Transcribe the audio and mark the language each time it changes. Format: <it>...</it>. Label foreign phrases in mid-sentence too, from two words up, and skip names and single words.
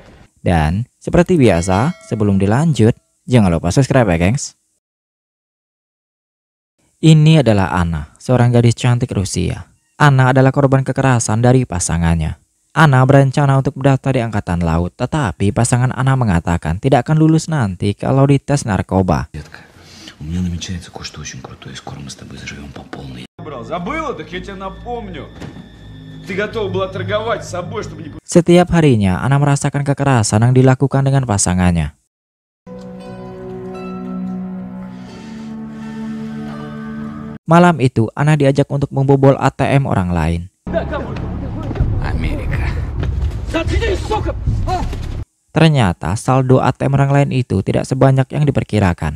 <id>Dan seperti biasa, sebelum dilanjut, jangan lupa subscribe ya gengs. Ini adalah Anna, seorang gadis cantik Rusia. Anna adalah korban kekerasan dari pasangannya. Anna berencana untuk mendaftar di Angkatan Laut, tetapi pasangan Anna mengatakan tidak akan lulus nanti kalau dites narkoba.</id> <ru>У меня намечается кое-что очень крутое, скоро мы с тобой заживем по полной. Забыла? Так я тебе напомню. Ты готова была торговать с собой, чтобы не...</ru> <id>Setiap harinya, Anna merasakan kekerasan yang dilakukan dengan pasangannya. Malam itu, Anna diajak untuk membobol ATM orang lain. Америка. Ternyata saldo ATM orang lain itu tidak sebanyak yang diperkirakan.</id>